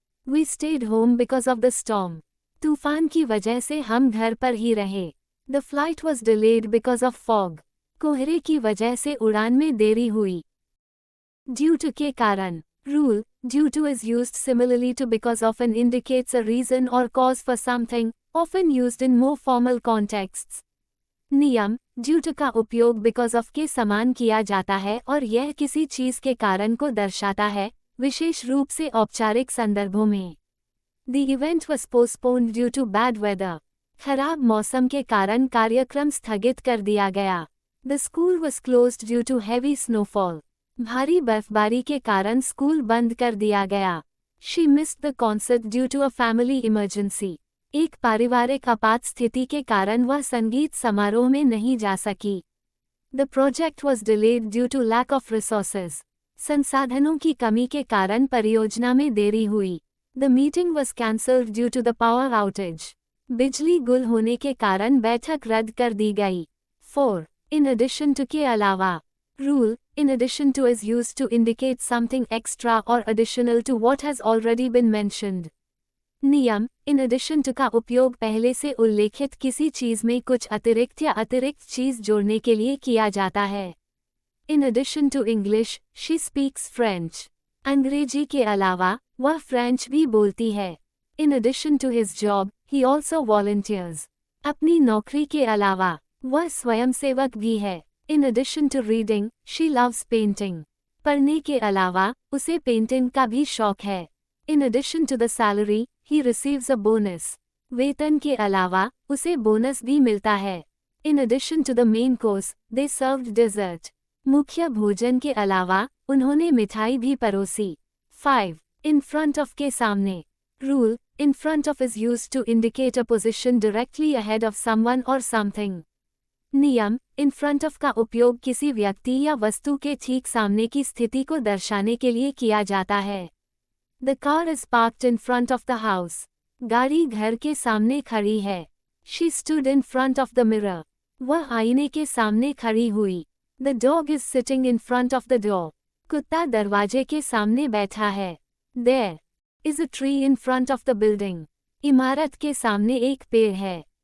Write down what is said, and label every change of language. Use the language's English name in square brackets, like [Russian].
[English] We stayed home because of the storm. [Hindi] तूफान की वजह से हम घर पर ही रहे। [English] The flight was delayed because of fog. [Hindi] कोहरे की वजह से उड़ान में देरी हुई। Due to के कारण। [English] Rule, due to is used similarly to because of and indicates a reason or cause for something, often used in more formal contexts. [Hindi] नियम, due to का उपयोग because of के समान किया जाता है और यह किसी चीज के कारण को दर्शाता है, विशेष रूप से औपचारिक संदर्भों में। [English] The event was postponed due to bad weather. [Hindi] खराब मौसम के कारण कार्यक्रम स्थगित कर दिया गया। [English] The school was closed due to heavy snowfall. [Hindi] भारी बर्फबारी के कारण स्कूल बंद कर दिया गया। [English] She missed the concert due to a family emergency. [Hindi] एक पारिवारिक आपात स्थिति के कारण वह संगीत समारोह में नहीं जा सकी। [English] The project was delayed due to lack of resources. [Hindi] संसाधनों की कमी के कारण परियोजना में देरी हुई. [English] The meeting was cancelled due to the power outage. [Hindi] बिजली गुल होने के कारण बैठक रद्द कर दी गई. 4. [English] In addition to [Hindi] के अलावा. [English] Rule, in addition to is used to indicate something extra or additional to what has already been mentioned. [Hindi] नियम, in addition to का उपयोग पहले से उल्लेखित किसी चीज में कुछ अतिरिक्त या अतिरिक्त चीज जोड़ने के लिए किया जाता है. [English] In addition to English, she speaks French. [Hindi] अंग्रेजी के अलावा, वह फ्रेंच भी बोलती है. [English] In addition to his job, he also volunteers. [Hindi] अपनी नौकरी के अलावा, वह स्वयंसेवक भी है. [English] In addition to reading, she loves painting. [Hindi] पढ़ने के अलावा, उसे पेंटिंग का भी शौक है. [English] In addition to the salary, he receives a bonus. [Hindi] वेतन के अलावा, उसे बोनस भी मिलता है. [English] In addition to the main course, they served dessert. [Hindi] मुख्य भोजन के अलावा, उन्होंने मिठाई भी परोसी. 5. [English] In front of [Hindi] के सामने. [English] Rule, in front of is used to indicate a position directly ahead of someone or something. [Hindi] नियम, in front of का उपयोग किसी व्यक्ति या वस्तु के ठीक सामने की स्थिति को दर्शाने के लिए किया जाता है. [English] The car is parked in front of the house. [Hindi] गाड़ी घर के सामने खड़ी है. [English] She stood in front of the mirror. [Hindi] वह आईने के सामने खड़ी हुई. [English] The dog is sitting in front of the door. [Hindi] कुत्ता दरवाजे के सामने बैठा है. [English] There is a tree in front of the building. [Hindi] इमारत के सामने एक पेड़ है.